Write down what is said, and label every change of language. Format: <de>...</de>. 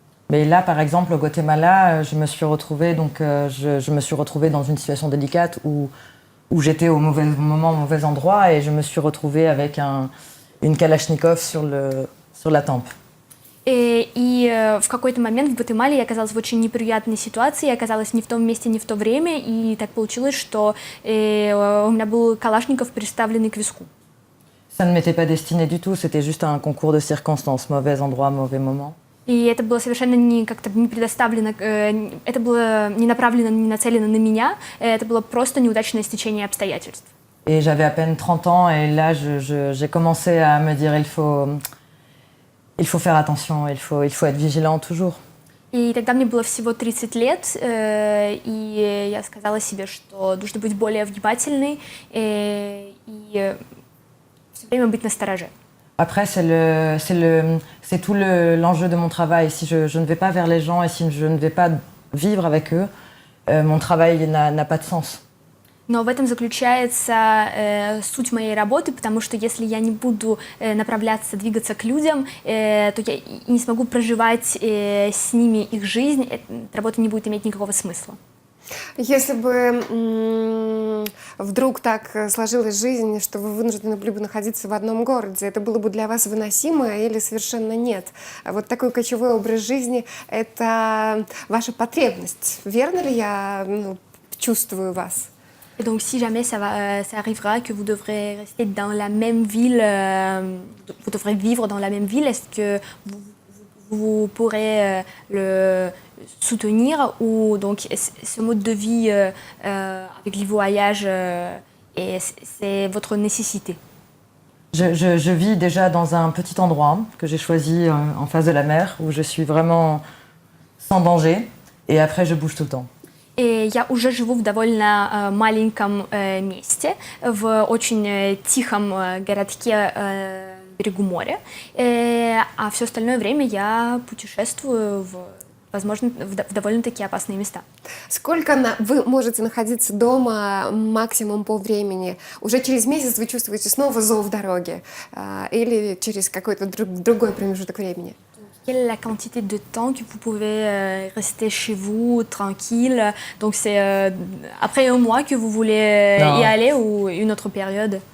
<fr>Mais là, par exemple, au Guatemala, je me suis retrouvée dans une situation délicate où j'étais au mauvais moment, au mauvais endroit, et je me suis retrouvée avec une Kalachnikov sur la tempe.</fr> <ru>И в какой-то момент в Гватемале я оказалась в очень неприятной ситуации, я оказалась не в том месте, не в то время, и так получилось, что у меня был Калашников, приставленный к виску.</ru> <fr>Ça ne m'était pas destiné du tout, c'était juste un concours de circonstances, mauvais endroit, mauvais moment.</fr> <ru>И это было совершенно не как-то не предоставлено, это было не направлено, не нацелено на меня, это было просто неудачное стечение обстоятельств.</ru> <fr>Et j'avais à peine 30 ans et là, j'ai commencé à me dire il faut faire attention, il faut être vigilant toujours.</fr> <ru>И тогда мне было всего 30 лет, и я сказала себе, что нужно быть более внимательной и все время быть настороже.</ru> <fr>Après, c'est tout l'enjeu de mon travail. Si je ne vais pas vers les gens et si je ne vais pas vivre avec eux, mon travail n'a pas de sens.</fr> <ru>Но в этом заключается суть моей работы, потому что если я не буду направляться, двигаться к людям, то я и не смогу проживать с ними их жизнь, работа не будет иметь никакого смысла. Если бы вдруг так сложилась жизнь, что вы вынуждены были бы находиться в одном городе, это было бы для вас выносимо или совершенно нет? Вот такой кочевой образ жизни – это ваша потребность. Верно ли я чувствую вас?</ru> <fr>Et donc, si jamais ça arrivera que vous devrez rester dans la même ville, vous devrez vivre dans la même ville, est-ce que vous pourrez le soutenir ou donc ce mode de vie avec les voyages, c'est votre nécessité? Je vis déjà dans un petit endroit que j'ai choisi en face de la mer, où je suis vraiment sans danger, et après je bouge tout le temps.</fr> <ru>И я уже живу в довольно маленьком месте, в очень тихом городке на берегу моря, а все остальное время я путешествую возможно, в довольно-таки опасные места. Сколько вы можете находиться дома максимум по времени? Уже через месяц вы чувствуете снова зов дороги или через какой-то другой промежуток времени?</ru> <fr>Quelle est la quantité de temps que vous pouvez rester chez vous, tranquille? Donc c'est après un mois que vous voulez y aller ou une autre période?</fr>